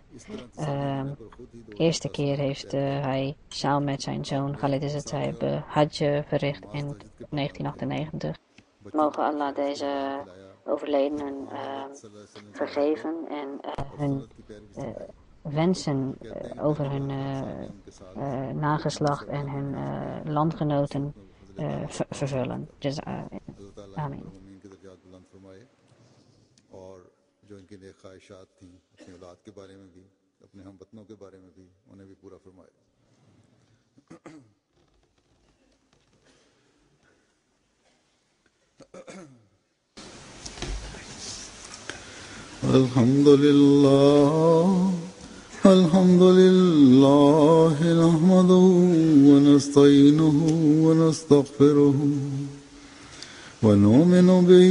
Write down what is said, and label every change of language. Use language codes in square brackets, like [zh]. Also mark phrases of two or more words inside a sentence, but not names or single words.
[nl] Eerste keer heeft hij samen met zijn zoon Khalid Izzat Sahib Hajj verricht in 1998. Mogen Allah deze overledenen vergeven en hun wensen over hun nageslacht en hun landgenoten vervullen. Amen. [hi] जो इनकी नेक ख्वाहिशात थी अपनी औलाद के बारे में भी अपने हम वतनों के बारे में भी उन्हें भी पूरा फरमाए [ar] الحمد لله نحمده ونستعينه ونستغفره ونؤمن به